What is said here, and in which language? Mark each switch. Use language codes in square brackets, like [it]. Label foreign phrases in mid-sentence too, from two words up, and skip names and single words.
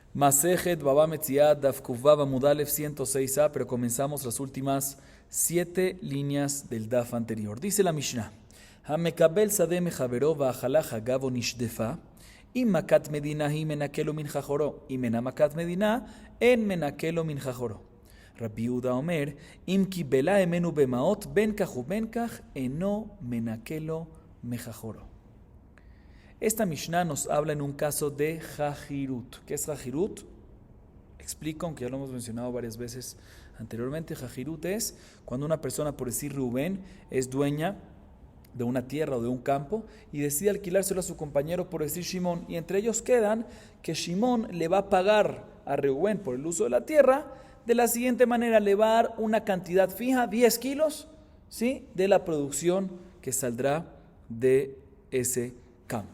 [he] מסכת בבא מציעא דף קוף וו עמוד אלף [es] 106a, pero comenzamos las últimas 7 líneas del Daf anterior. Dice la Mishnah: [he] המקבל שדה מחבירו ואכלה חגבו נשדפה אם מכת מדינה היא מנכה לו מן חכורו אם אינה מכת מדינה אין מנכה לו מן חכורו. רבי יהודה אומר אם קיבלה ממנו במעות בין כך ובין כך אינו מנכה לו מחכורו. [es] Esta Mishnah nos habla en un caso de Jajirut. ¿Qué es Jajirut? Explico, aunque ya lo hemos mencionado varias veces anteriormente. Jajirut es cuando una persona, por decir Rubén, es dueña de una tierra o de un campo y decide alquilárselo a su compañero, por decir Shimón, y entre ellos quedan que Shimón le va a pagar a Rubén por el uso de la tierra de la siguiente manera: le va a dar una cantidad fija, 10 kilos, ¿sí?, de la producción que saldrá de ese campo.